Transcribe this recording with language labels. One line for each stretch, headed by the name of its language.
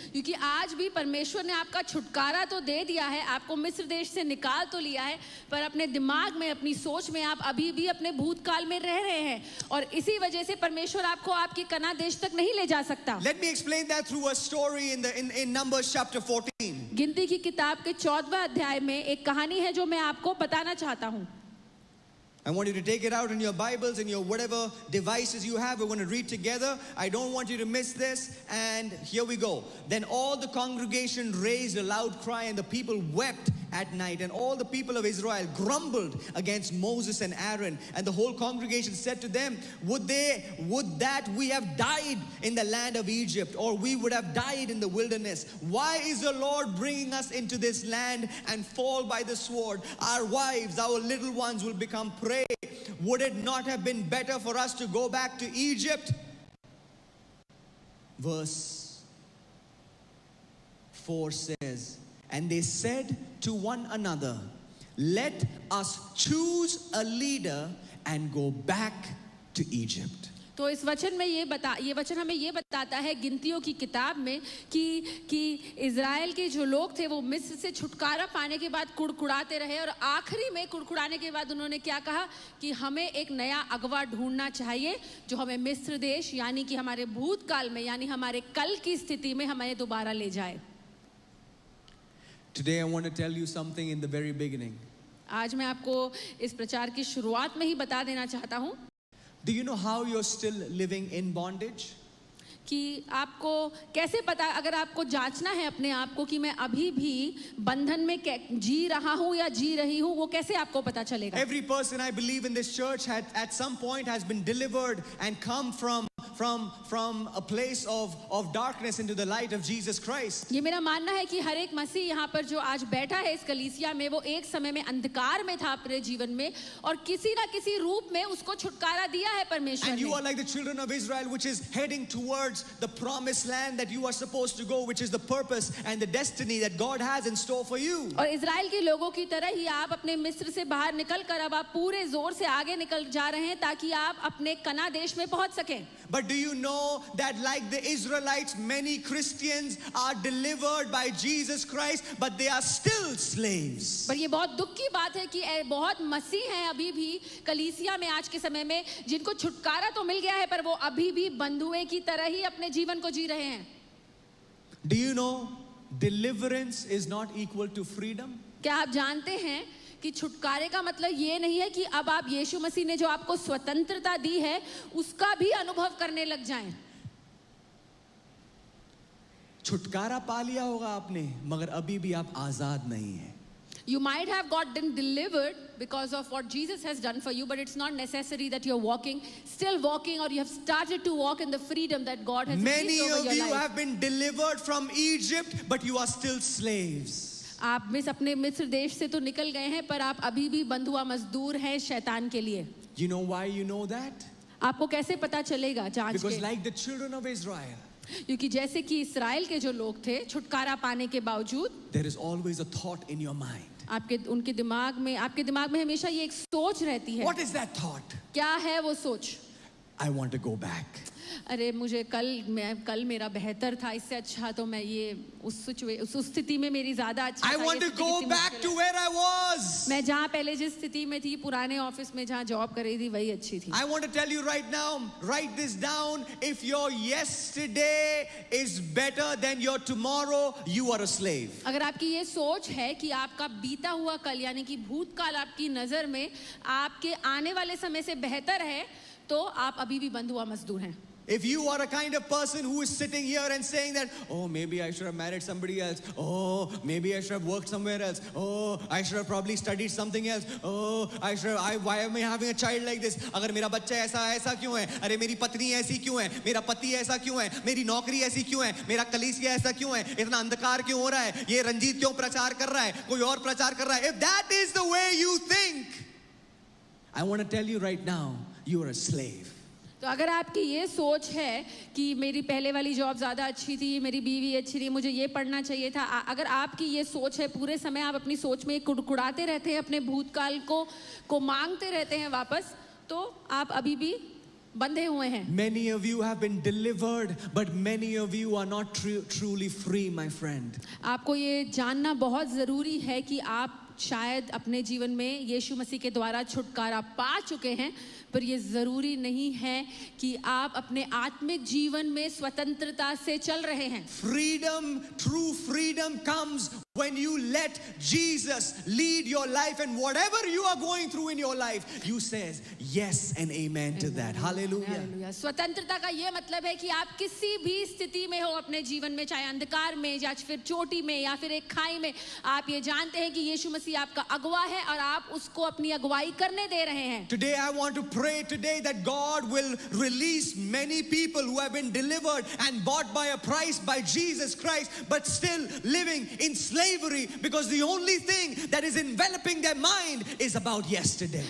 Hindi: क्योंकि आज भी परमेश्वर ने आपका छुटकारा तो दे दिया है, आपको मिस्र देश से निकाल तो लिया है, पर अपने दिमाग में, अपनी सोच में आप अभी भी अपने भूतकाल में रह रहे हैं, और इसी वजह से परमेश्वर आपको आपके कनान देश तक नहीं ले जा सकता.
English: Let me explain that through a story in Numbers chapter 14.
Hindi: गिनती की किताब के 14वें अध्याय में एक कहानी है जो मैं आपको बताना चाहता हूँ.
English: I want you to take it out in your Bibles and your whatever devices you have. We're going to read together. I don't want you to miss this. And here we go. Then all the congregation raised a loud cry, and the people wept at night. And all the people of Israel grumbled against Moses and Aaron. And the whole congregation said to them, would that we have died in the land of Egypt, or we would have died in the wilderness. Why is the Lord bringing us into this land and fall by the sword? Our wives, our little ones will become prey. Would it not have been better for us to go back to Egypt? Verse 4 says, and they said to one another, let us choose a leader and go back to Egypt.
Hindi: तो इस वचन में ये वचन हमें ये बताता है गिनतियों की किताब में कि इज़राइल के जो लोग थे वो मिस्र से छुटकारा पाने के बाद कुड़कुड़ाते रहे और आखिरी में कुड़कुड़ाने के बाद उन्होंने क्या कहा कि हमें एक नया अगवा ढूंढना चाहिए जो हमें मिस्र देश यानी कि हमारे भूतकाल में यानी हमारे कल की स्थिति में हमें दोबारा ले जाए.
English: Today I want to tell you something in the very beginning.
Hindi: आज मैं आपको इस प्रचार की शुरुआत में ही बता देना चाहता हूँ.
English: Do you know how you're still living in bondage?
Hindi: कि आपको कैसे पता, अगर आपको जांचना है अपने आप को कि मैं अभी भी बंधन में जी रहा हूँ या जी रही हूँ, वो कैसे आपको पता चलेगा?
English: Every person I believe in this church at some point has been delivered and come from a place of darkness into the light of Jesus Christ.
Hindi: ये मेरा मानना है कि हर एक मसीह यहाँ पर जो आज बैठा है इस कलीसिया में, वो एक समय में अंधकार में था अपने जीवन में और किसी ना किसी रूप में उसको छुटकारा दिया है परमेश्वर ने.
English: And you are like the children of Israel, which is heading towards the promised land that you are supposed to go, which is the purpose and the destiny that God has in store for you.
Hindi: और Israel के लोगों की तरह ही आप अपने मिस्र से बाहर निकल कर अब आप पूरे जोर से आगे निकल जा रहे हैं ताकि आप अपने कना देश में पहुंच सकें.
English: But do you know that like the Israelites, many Christians are delivered by Jesus Christ, but they are still slaves.
Hindi: पर ये बहुत दुख की बात है कि बहुत मसीह हैं अभी भी कलीसिया में आज के समय में जिनको छुटकारा तो मिल गया है पर वो अभी भी बंधुए की तरह ही अपने जीवन को जी रहे हैं.
English: Do you know deliverance is not equal to freedom?
Hindi: क्या आप जानते हैं कि छुटकारे का मतलब ये नहीं है कि अब आप यीशु मसीह ने जो आपको स्वतंत्रता दी है उसका भी अनुभव करने लग जाएं. छुटकारा पा लिया होगा आपने मगर अभी भी आप आजाद नहीं हैं.
English: You might have gotten delivered because of what Jesus has done for you, but it's not necessary that you're still walking, or you have started to walk in the freedom that God has released over your life. Many of you have been delivered from Egypt, but you are still slaves.
Hindi: आप अपने मिस्र देश से तो निकल गए हैं पर आप अभी भी बंधुआ मजदूर हैं शैतान के लिए.
English: You know why you know that?
Hindi: आपको कैसे पता चलेगा? जांच
English: Because
Hindi: के.
English: like the children of Israel,
Hindi: क्योंकि जैसे कि इस्राएल के जो लोग थे छुटकारा पाने के बावजूद
English: there is always a thought in your mind.
Hindi: आपके दिमाग में हमेशा ये एक सोच रहती है.
English: What is that thought?
Hindi: क्या है वो सोच?
English: I want to go back.
Hindi: अरे मुझे कल मेरा बेहतर था, इससे अच्छा तो मैं ये उस स्थिति में मेरी ज्यादा अच्छा था.
English: I want to go back to where I was.
Hindi: मैं जहाँ पहले जिस स्थिति में थी पुराने ऑफिस में जहाँ जॉब कर रही थी वही अच्छी थी.
English: I want to tell you right now, write this down. If your yesterday is better than your tomorrow, you are a slave.
Hindi: अगर आपकी ये सोच है कि आपका बीता हुआ कल यानी कि भूतकाल आपकी नजर में आपके आने वाले समय से बेहतर है तो आप अभी भी बंधुआ मजदूर हैं.
English: If you are a kind of person who is sitting here and saying that, oh, maybe I should have married somebody else. Oh, maybe I should have worked somewhere else. Oh, I should have probably studied something else. Oh, why am I having a child like this?
Hindi: अगर मेरा बच्चा ऐसा क्यों है? अरे मेरी पत्नी ऐसी क्यों है? मेरा पति ऐसा क्यों है? मेरी नौकरी ऐसी क्यों है? मेरा कलीसिया ऐसा क्यों है? इतना अंधकार क्यों हो रहा है? ये रंजीत क्यों प्रचार कर रहा है? कोई और प्रचार कर रहा है?
English: If that is the way you think, I want to tell you right now, you are a slave.
Hindi: तो अगर आपकी ये सोच है कि मेरी पहले वाली जॉब ज़्यादा अच्छी थी, मेरी बीवी अच्छी थी, मुझे ये पढ़ना चाहिए था, अगर आपकी ये सोच है, पूरे समय आप अपनी सोच में कुड़कुड़ाते रहते हैं, अपने भूतकाल को मांगते रहते हैं वापस, तो आप अभी भी बंधे हुए हैं.
English: Many of you have been delivered, but many of you are not truly free, my friend.
Hindi: आपको ये जानना बहुत ज़रूरी है कि आप शायद अपने जीवन में यीशु मसीह के द्वारा छुटकारा पा चुके हैं, पर ये ज़रूरी नहीं है कि आप अपने आत्मिक जीवन में स्वतंत्रता से चल रहे हैं.
English: Freedom, true freedom comes when you let Jesus lead your life, and whatever you are going through in your life, you says yes and amen to that. Hallelujah.
Hindi: स्वतंत्रता का ये मतलब है कि आप किसी भी स्थिति में हो अपने जीवन में, चाहे अंधकार में या फिर चोटी में या फिर एक खाई में, आप ये जानते हैं कि यीशु मसीह आपका अगुवा है और आप उसको अपनी अगुवाई करने दे रहे हैं.
English: Today I want to pray today that God will release many people who have been delivered and bought by a price by Jesus Christ, but still living in slavery because the only thing that is enveloping their mind is about yesterday.